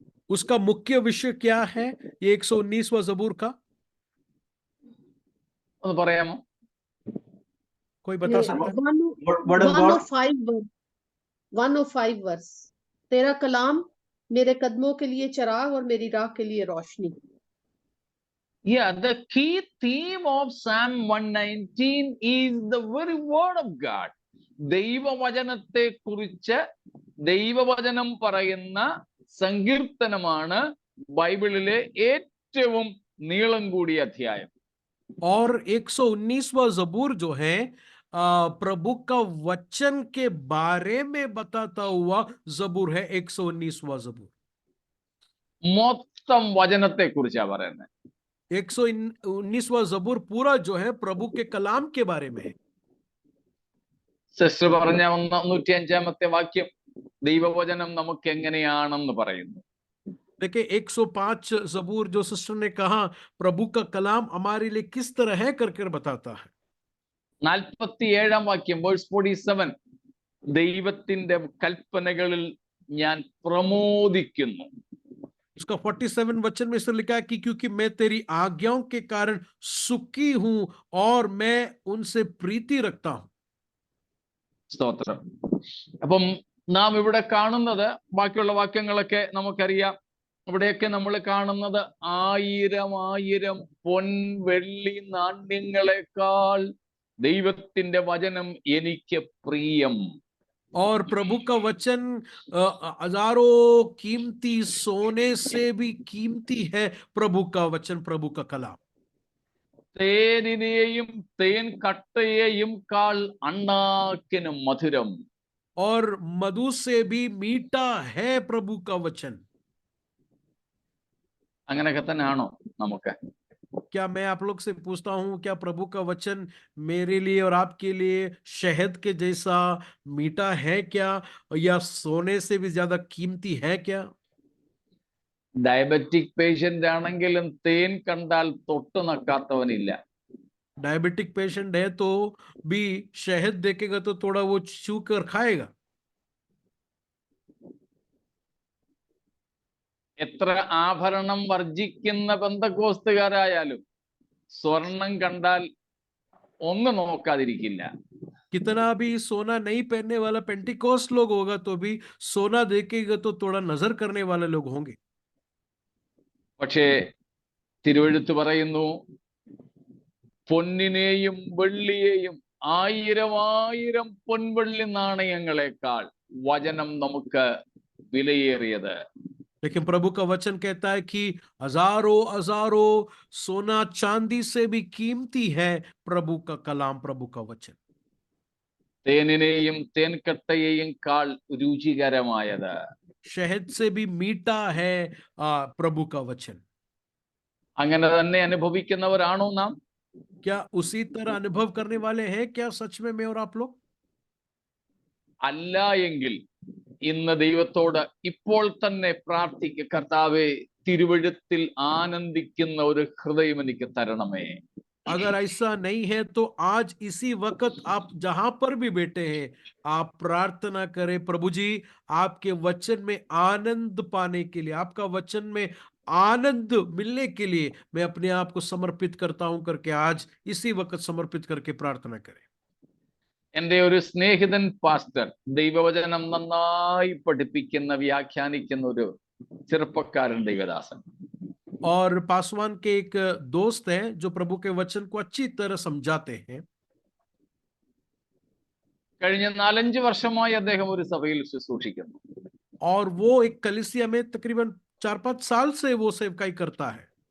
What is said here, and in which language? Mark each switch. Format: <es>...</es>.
<hi>उसका मुख्य विषय क्या है ये 119वां जबूर का?</hi> <ml>ഒന്ന് പറയാമോ?</ml> <hi>कोई बता सकता है?</hi> <en>Word of God.</en> <hi>105 वर्स। तेरा कलाम मेरे कदमों के लिए चराग और मेरी राह के लिए रोशनी।</hi> <en>Yeah, the key theme of Psalm 119 is the very word of God.</en> <ml>ദൈവവചനത്തെ കുറിച്ച് ദൈവവചനം പറയുന്ന സങ്കീർത്തനമാണ് ബൈബിളിലെ ഏറ്റവും നീളം കൂടിയ അധ്യായം.</ml> <hi>और 119वां जबूर जो है प्रभु का वचन के बारे में बताता हुआ जबूर है 119वां जबूर।</hi> <ml>മൊത്തം വചനത്തെ കുറിച്ചാ പറയുന്നത്.</ml> <hi>119वां जबूर पूरा जो है प्रभु के कलाम के बारे में है।</hi> <ml>സിസ്റ്റർ പറഞ്ഞ 105-ാമത്തെ വാക്യം ദൈവവചനം നമുക്ക് എങ്ങനെയാണെന്ന് പറയുന്നു.</ml> <hi>देखिए 105 जबूर जो सिस्टर ने कहा प्रभु का कलाम हमारे लिए किस तरह है करके बताता है।</hi> <ml>47-ാം വാക്യം വേഴ്സ് 47 ദൈവത്തിന്റെ കൽപ്പനകളിൽ ഞാൻ പ്രമോദിക്കുന്നു.</ml> <hi>उसका 47 वचन में इसे लिखा है कि क्योंकि मैं तेरी आज्ञाओं के कारण सुखी हूं और मैं उनसे प्रीति रखता हूं।</hi> <ml>സ്തോത്രം. അപ്പം നാം ഇവിടെ കാണുന്നത് ബാക്കിയുള്ള വാക്യങ്ങളൊക്കെ നമുക്കറിയാം. ഇവിടെയൊക്കെ നമ്മൾ കാണുന്നത് 1000 പൊൻവെള്ളി നാണ്യങ്ങളെക്കാൾ ദൈവത്തിന്റെ വചനം എനിക്ക് പ്രിയം.</ml> <hi>और प्रभु का वचन हजारों कीमती सोने से भी कीमती है प्रभु का वचन, प्रभु का कलाम।</hi> <ml>തേനിനെയും തേൻ കട്ടയെയും കാൾ അണ്ണാക്കിന് മധുരം.</ml> <hi>और मधु से भी मीठा है प्रभु का वचन।</hi> <ml>അങ്ങനെയൊക്കെ തന്നെയാണോ നമുക്ക്?</ml> <hi>क्या मैं आप लोग से पूछता हूं क्या प्रभु का वचन मेरे लिए और आपके लिए शहद के जैसा मीठा है क्या, या सोने से भी ज्यादा कीमती है क्या?</hi> <ml>ഡയബറ്റിക് പേഷ്യന്റ് ആണെങ്കിലും തേൻ കണ്ടാൽ തൊട്ട് നക്കാത്തവനില്ല.</ml> <hi>डायबिटिक पेशेंट है तो भी शहद देखेगा तो थोड़ा वो छू कर खाएगा।</hi> <ml>എത്ര ആഭരണം വർജിക്കുന്ന പെന്തക്കോസ്തുകാരായാലും സ്വർണം കണ്ടാൽ ഒന്ന് നോക്കാതിരിക്കില്ല.</ml> <hi>कितना भी सोना नहीं पहनने वाला पेंटिकोस्ट लोग होगा तो भी सोना देखेगा तो थोड़ा नजर करने वाले लोग होंगे।</hi> <ml>പക്ഷേ തിരുവെഴുത്ത് പറയുന്നു പൊന്നിനെയും വെള്ളിയെയും 1000 പൊൻവെള്ളി നാണയങ്ങളെക്കാൾ വചനം നമുക്ക് വിലയേറിയത്.</ml> <hi>लेकिन प्रभु का वचन कहता है कि हजारों हजारों सोना चांदी से भी कीमती है प्रभु का कलाम, प्रभु का वचन।</hi> <ml>തേനിനെയും തേൻകട്ടയെയും കാൾ രുചികരമായത്.</ml> <hi>शहद से भी मीठा है प्रभु का वचन।</hi> <ml>അങ്ങനെ തന്നെ അനുഭവിക്കുന്നവരാണോ നാം?</ml> <hi>क्या उसी तरह अनुभव करने वाले हैं क्या सच में मैं और आप लोग?</hi> <ml>അല്ല എങ്കിൽ ഇന്ന് ദൈവത്തോട് ഇപ്പോൾ തന്നെ പ്രാർത്ഥിക്കുക, കർത്താവേ തിരുവെഴുത്തിൽ ആനന്ദിക്കുന്ന ഒരു ഹൃദയം എനിക്ക് തരണമേ.</ml> <hi>अगर ऐसा नहीं है तो आज इसी वक्त आप जहां पर भी बैठे हैं आप प्रार्थना करें, प्रभु जी आपके वचन में आनंद पाने के लिए, आपका वचन में आनंद मिलने के लिए मैं अपने आप को समर्पित करता हूं करके आज इसी वक्त समर्पित करके प्रार्थना करें।</hi> <ml>എൻ്റെ ഒരു സ്നേഹിതൻ പാസ്റ്റർ ദൈവവചനം നന്നായി പഠിപ്പിക്കുന്ന വ്യാഖ്യാനിക്കുന്ന ഒരു ചെറുപ്പക്കാരൻ ദൈവദാസൻ.</ml> <hi>और पासवान के एक दोस्त हैं जो प्रभु के वचन को अच्छी तरह समझाते हैं।</hi> <ml>കഴിഞ്ഞ 4-5 വർഷമായി അദ്ദേഹം ഒരു സഭയിൽ ശുശ്രൂഷിക്കുന്നു.</ml> <hi>और वो एक कलीसिया में तकरीबन 4-5 साल से वो सेवकाई करता है।</hi>